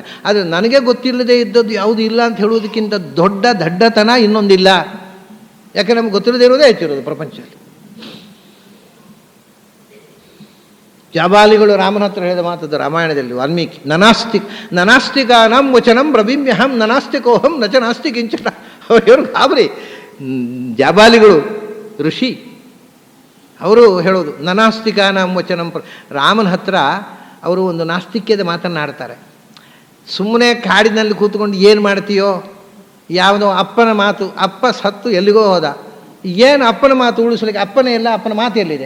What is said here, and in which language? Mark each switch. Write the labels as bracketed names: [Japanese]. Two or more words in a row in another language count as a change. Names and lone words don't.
[Kannada] ಆದರೆ ನನಗೆ ಗೊತ್ತಿಲ್ಲದೆ ಇದ್ದದ್ದು ಯಾವುದು ಇಲ್ಲ ಅಂತ ಹೇಳೋದಕ್ಕಿಂತ ದೊಡ್ಡ ದಡ್ಡತನ ಇನ್ನೊಂದಿಲ್ಲ. ಯಾಕೆ ನಮ್ಗೆ ಗೊತ್ತಿಲ್ಲದೆ ಇರೋದೇ ಹೆಚ್ಚಿರೋದು ಪ್ರಪಂಚದಲ್ಲಿ. ಜಾಬಾಲಿಗಳು ರಾಮನ ಹತ್ರ ಹೇಳಿದ ಮಾತದ್ದು ರಾಮಾಯಣದಲ್ಲಿ ವಾಲ್ಮೀಕಿ, [Sanskrit] ನನಾಸ್ತಿಕಾನಾಂ ವಚನಂ ಬ್ರವೀಮ್ಯಹಂ ನನಾಸ್ತಿಕೋಹಂ ನಚ ನಾಸ್ತಿ ಕಿಂಚನ. [Kannada] ಅವರು ಗಾಬರಿ, ಜಾಬಾಲಿಗಳು ಋಷಿ, ಅವರು ಹೇಳೋದು [Sanskrit] ನನಾಸ್ತಿಕಾನಾಂ ವಚನಂ. [Kannada] ರಾಮನ ಹತ್ರ ಅವರು ಒಂದು ನಾಸ್ತಿಕ್ಯದ ಮಾತನ್ನಾಡ್ತಾರೆ. ಸುಮ್ಮನೆ ಕಾಡಿನಲ್ಲಿ ಕೂತ್ಕೊಂಡು ಏನು ಮಾಡ್ತೀಯೋ, ಯಾವುದೋ ಅಪ್ಪನ ಮಾತು, ಅಪ್ಪ ಸತ್ತು ಎಲ್ಲಿಗೋ ಹೋದ, ಏನು ಅಪ್ಪನ ಮಾತು ಉಳಿಸ್ಲಿಕ್ಕೆ, ಅಪ್ಪನೇ ಇಲ್ಲ, ಅಪ್ಪನ ಮಾತು ಎಲ್ಲಿದೆ?